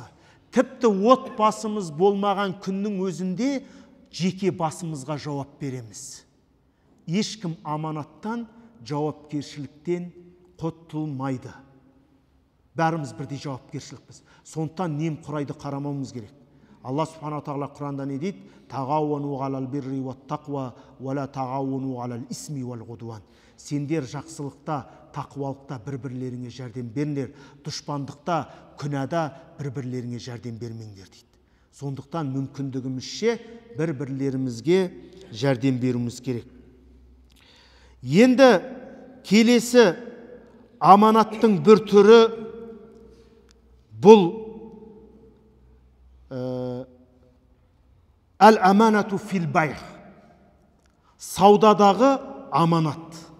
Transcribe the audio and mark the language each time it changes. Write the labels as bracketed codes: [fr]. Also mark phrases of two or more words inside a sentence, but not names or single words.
[kk] Тіпті отбасымыз болмаған күннің өзінде жеке басымызға жауап береміз. Ешкім аманаттан, жауапкершіліктен құтылмайды. Бәріміз бірдей жауапкершілікпіз. Сондықтан немқұрайды қарамауымыз керек. Алла субхана тағала Құранда не дейді? [ar] «تعاونوا على البر والتقوى ولا تعاونوا على الإثم والعدوان». [kk] Сендер жақсылықта, тақуалықта бір-бірлеріңе жәрдем беріңдер, дұшпандықта, күнәда бір-бірлеріңе жәрдем бермеңдер дейді. Сондықтан мүмкіндігімізше бір-бірлерімізге жәрдем беруіміз керек. Енді келесі аманаттың бір түрі бұл [ar] الأمانة في البيع', [kk] саудадағы аманат.